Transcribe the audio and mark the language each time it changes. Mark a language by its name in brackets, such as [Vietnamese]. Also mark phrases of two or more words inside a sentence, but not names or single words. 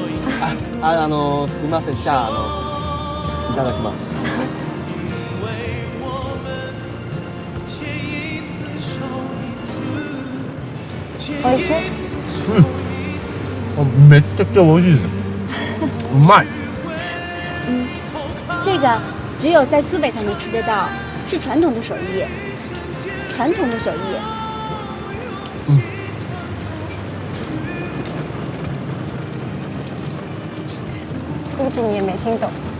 [Japanese] すみません。じゃあいただきます。美味しい？めっちゃくちゃ美味しいです。うまい。 [Chinese] 这个只有在苏北才能吃得到，是传统的手艺。传统的手艺。估计你也没听懂。